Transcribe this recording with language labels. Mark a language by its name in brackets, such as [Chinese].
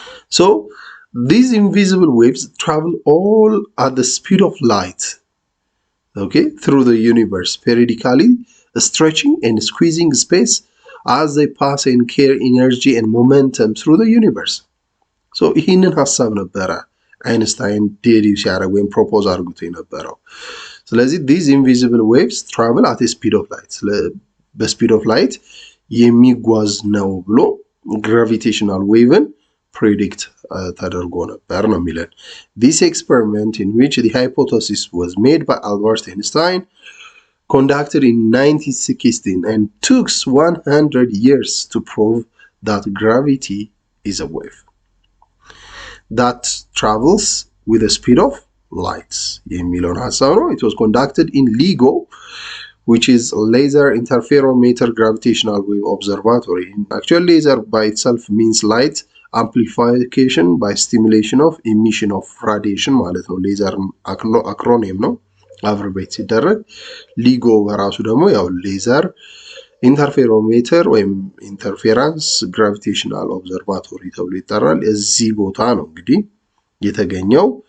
[English] so these invisible waves travel all at the speed of light, okay, through the universe, periodically stretching and squeezing space as they pass and carry energy and momentum through the universe. So [Amharic] ይህንን ሐሳብ ነበረ አይንስታይን ዴሪው ሲያደርግ ወይም ፕሮፖዝ አድርጎት የነበረው። [English] ስለዚህ these invisible waves travel at a speed of light፣ [Amharic] በስፒድ ኦፍ ላይት የሚጓዝ ነው ብሎ [English] gravitational waveን predict [Amharic] ተደርጎ ነበር ነው የሚለን። [English] This experiment in which the hypothesis was made by Albert Einstein conducted in 1916 and took 100 years to prove that gravity is a wave that travels with the speed of light [Amharic] የሚለውን ሐሳብ ነው። [English] It was conducted in LIGO, which is Laser Interferometer Gravitational Wave Observatory. Actually, laser by itself means light amplification by stimulation of emission of radiation [Amharic] ማለት ነው። ሌዘር አክሮኒም ነው አብርቤት ሲደረግ። ሊጎ በራሱ ደግሞ ያው ሌዘር ኢንተርፌሮሜትር ወይም ኢንተርፌራንስ ግራቪቴሽናል ኦብዘርቫቶሪ ተብሎ ይጠራል። እዚህ ቦታ ነው እንግዲህ የተገኘው